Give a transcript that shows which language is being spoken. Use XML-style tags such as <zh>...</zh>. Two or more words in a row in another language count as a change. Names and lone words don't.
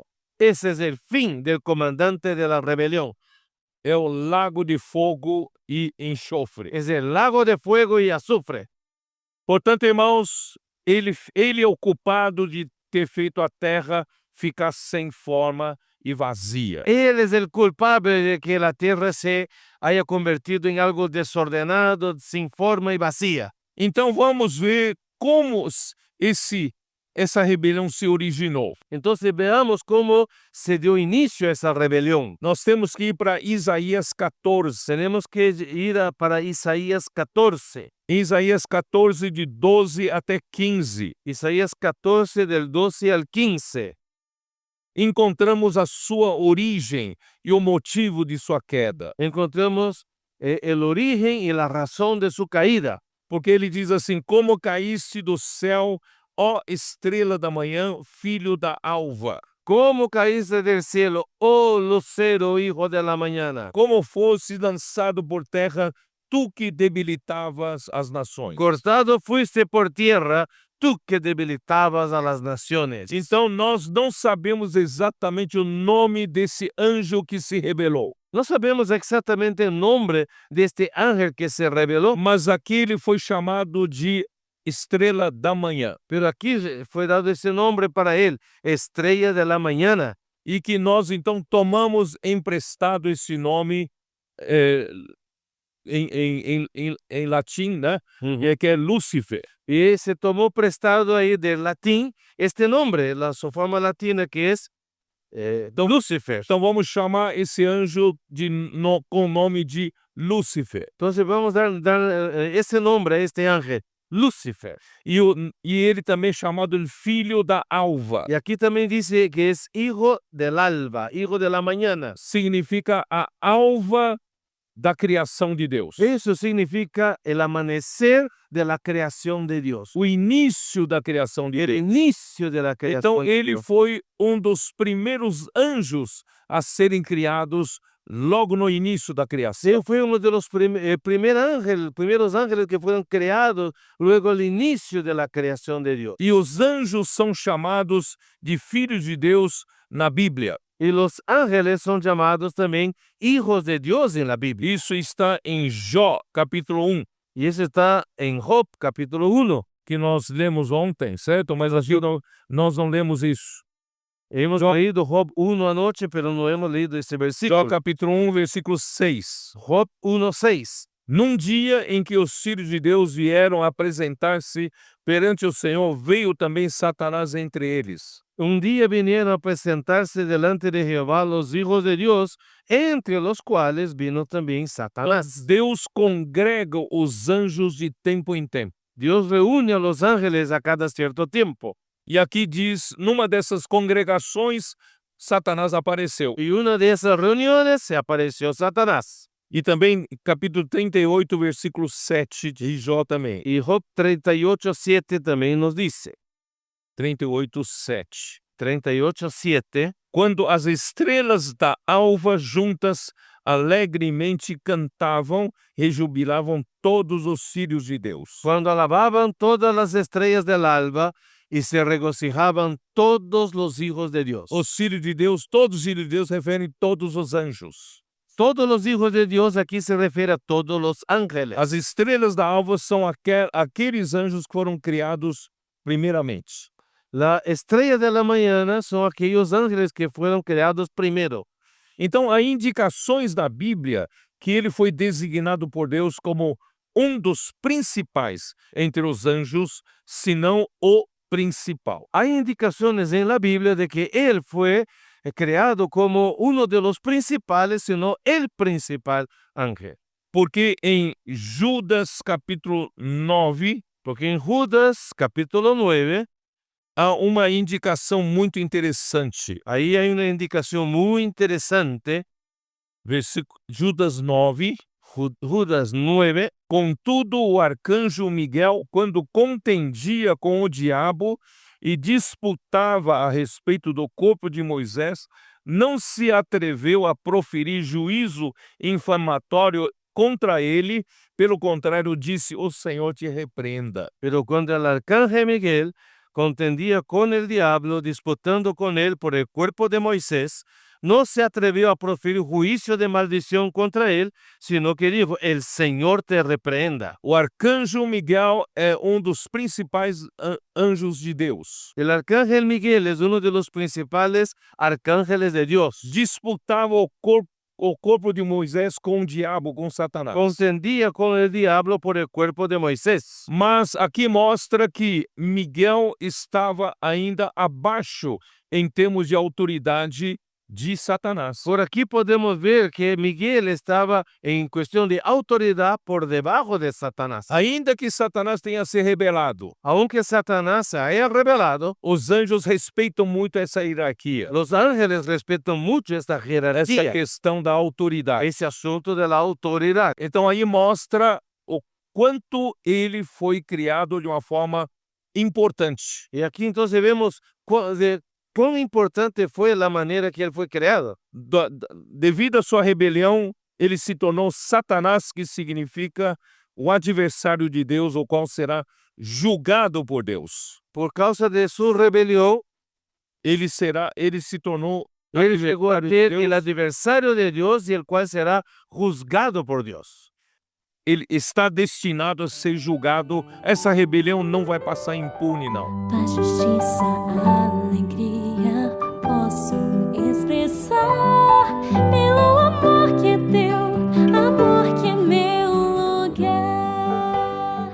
<es>Ese es el fin del comandante de la rebelión.</es> <pt>É o lago de fogo e enxofre.</pt> <es>Es el lago de fuego y azufre.</es> <pt>Portanto, irmãos, ele é o culpado de ter feito a terra ficar sem forma e vazia.</pt> <es>Él es el culpable de que la tierra se haya convertido en algo desordenado, sin forma y vacía.</es> <pt>Então vamos ver como essa rebelião se originou.</pt> <es>Entonces veamos cómo se dio inicio a esa rebelión.</es> <pt>Nós temos que ir para Isaías 14.</pt> <es>Tenemos que ir para Isaías 14.</es> <pt>Isaías 14, de 12 até 15.</pt> <es>Isaías 14, del 12 al 15.</es> <pt>Encontramos a sua origem e o motivo de sua queda.</pt> <es>Encontramos el origen y la razón de su caída.</es> <pt>Porque ele diz assim: como caíste do céu, ó estrela da manhã, filho da alva.</pt> <es>¿Cómo caíste del cielo, oh lucero, hijo de la mañana?</es> <pt>Como fosse lançado por terra, tu que debilitavas as nações.</pt> <es>Cortado fuiste por tierra, tú que debilitabas a las naciones.</es> <pt>Então nós não sabemos exatamente o nome desse anjo que se rebelou.</pt> <es>No sabemos exactamente el nombre de este ángel que se rebeló,</es> <pt>Mas aqui ele foi chamado de estrela da manhã.</pt> <es>pero aquí fue dado ese nombre para él, estrella de la mañana.</es> <pt>E que nós então tomamos emprestado esse nome em latim, né? Que é Lúcifer.</pt> <es>Y se tomó prestado ahí del latín este nombre, su forma latina que es Lucifer.</es> <pt>Então vamos chamar esse anjo com o nome de Lúcifer.</pt> <es>Entonces vamos a dar ese nombre a este ángel, Lucifer.</es> <pt>E ele também é chamado de filho da alva.</pt> <es>Y aquí también dice que es hijo del alba, hijo de la mañana.</es> <pt>Significa a alva da criação de Deus.</pt> <es>Eso significa el amanecer de la creación de Dios.</es> <pt>O início da criação de</pt> <es>El</es> <pt>Deus.</pt> <es>inicio de la creación</es> <pt>Então</pt> <es>de</es> <pt>ele</pt> <es>Dios.</es> <pt>foi dos primeiros anjos a serem criados logo no início da criação.</pt> <es>Él fue uno de los primeros ángeles que fueron creados luego el inicio de la creación de Dios.</es> <pt>E os anjos são chamados de filhos de Deus na Bíblia.</pt> <es>Y los ángeles son llamados también hijos de Dios en la Biblia.</es> <pt>Isso está em Jó, capítulo 1,</pt> <es>Y eso está en Job, capítulo 1.</es> <pt>que nós lemos ontem, certo? Mas aqui nós não lemos isso.</pt> <es>Hemos leído Job 1 anoche, pero no hemos leído ese</es> <pt>Jó,</pt> <es>versículo.</es> <pt>capítulo 1, versículo 6.</pt> <es>Job 1:6.</es> <pt>Num dia em que os filhos de Deus vieram apresentar-se perante o Senhor, veio também Satanás entre eles.</pt> <es>Un día vinieron a presentarse delante de Jehová los hijos de Dios, entre los cuales vino también Satanás.</es> <pt>Deus congrega os anjos de tempo em tempo.</pt> <es>Dios reúne a los ángeles a cada cierto tiempo.</es> <pt>E aqui diz, numa dessas congregações, Satanás apareceu.</pt> <es>Y una de esas reuniones se apareció Satanás.</es> <pt>E também capítulo 38, versículo 7 de Jó também.</pt> <es>Y Job 38:7 también nos dice.</es> <pt>38, 7.</pt> <es>38:7.</es> <pt>Quando as estrelas da alva juntas alegremente cantavam, rejubilavam todos os filhos de Deus.</pt> <es>Cuando alababan todas las estrellas del alba y se regocijaban todos los hijos de Dios.</es> <pt>Os filhos de Deus, todos os filhos de Deus referem todos os anjos.</pt> <es>Todos los hijos de Dios aquí se refiere a todos los ángeles.</es> <pt>As estrelas da alva são aqueles anjos que foram criados primeiramente.</pt> <es>La estrella de la mañana son aquellos ángeles que fueron creados primero.</es> <pt>Então, há indicações da Bíblia que ele foi designado por Deus como um dos principais entre os anjos, se não o principal.</pt> <es>Hay indicaciones en la Biblia de que él fue creado como uno de los principales, sino el principal ángel.</es> <pt>Porque em Judas capítulo 9,</pt> <es>Porque en Judas capítulo 9,</es> <pt>há uma indicação muito interessante.</pt> <es>ahí hay una indicación muy interesante.</es> <pt>Judas 9,</pt> <es>Judas 9,</es> <pt>contudo o arcanjo Miguel, quando contendia com o diabo e disputava a respeito do corpo de Moisés, não se atreveu a proferir juízo infamatório contra ele, pelo contrário, disse: o Senhor te repreenda.</pt> <es>pero cuando el arcángel Miguel contendía con el diablo, disputando con él por el cuerpo de Moisés, no se atrevió a proferir juicio de maldición contra él, sino que dijo: el Señor te reprenda.</es> <pt>O arcanjo Miguel é um dos principais anjos de Deus.</pt> <es>El arcángel Miguel es uno de los principales arcángeles de Dios.</es> <pt>Disputava o corpo de Moisés com o diabo, com Satanás.</pt> <es>Contendía con el diablo por el cuerpo de Moisés.</es> <pt>Mas aqui mostra que Miguel estava ainda abaixo em termos de autoridade de Satanás.</pt> <es>Por aquí podemos ver que Miguel estaba en cuestión de autoridad por debajo de Satanás.</es> <pt>Ainda que Satanás tenha se rebelado,</pt> <es>Aunque Satanás se haya revelado,</es> <pt>os anjos respeitam muito essa hierarquia,</pt> <es>los ángeles respetan mucho esta</es> <pt>essa</pt> <es>jerarquía,</es> <pt>questão da autoridade.</pt> <es>ese asunto de la autoridad.</es> <pt>Então aí mostra o quanto ele foi criado de uma forma importante.</pt> <es>Y aquí entonces vemos cuán importante fue la manera que él fue creado.</es> <pt>Devido à sua rebelião, ele se tornou Satanás, que significa o adversário de Deus, o qual será julgado por Deus.</pt> <es>Por causa de su rebelión,</es> <pt>Ele se tornou</pt> <es>él llegó a</es> <pt>adversário de</pt> <es>ser</es> <pt>Deus.</pt> <es>el adversario de Dios y el cual será juzgado por Dios.</es> <pt>Ele está destinado a ser julgado. Essa rebelião não vai passar impune, não. Paz, justiça, alegria, posso expressar pelo amor que é teu, amor que é meu lugar.</pt>